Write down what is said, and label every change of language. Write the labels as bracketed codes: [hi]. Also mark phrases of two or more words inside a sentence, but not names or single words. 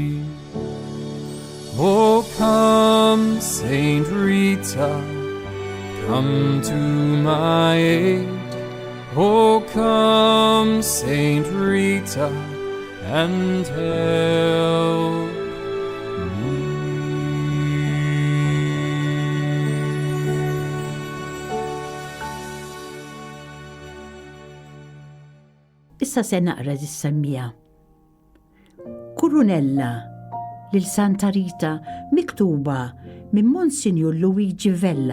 [en] Oh, come, Saint Rita, come to my aid. Oh, come, Saint Rita, and help me. [mt] Issa se naqra dis-semmija. Kurunella lil Santa Rita miktuba minn Monsignor Luigi Vella.